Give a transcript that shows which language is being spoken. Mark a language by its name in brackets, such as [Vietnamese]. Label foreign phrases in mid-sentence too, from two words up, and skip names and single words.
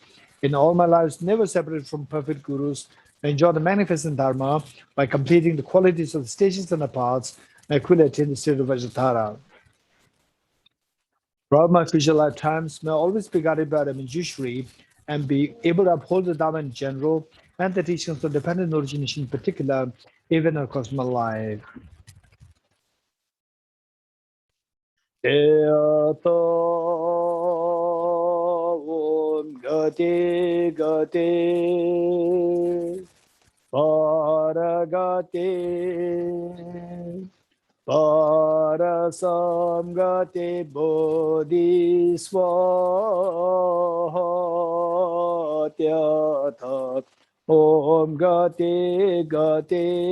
[English] In all my lives, never separated from perfect gurus, I enjoy the magnificent Dharma by completing the qualities of the stations and the paths, and I quickly attain the state of Vajratara. Throughout my future lifetimes, may I always be guided by the Manjushri and be able to uphold the Dharma in general and the teachings of dependent origination in particular, even across my life. [Sanskrit] गते गते पारगते पारसंगते बोधि स्वाहा तद्यथा ॐ गते गते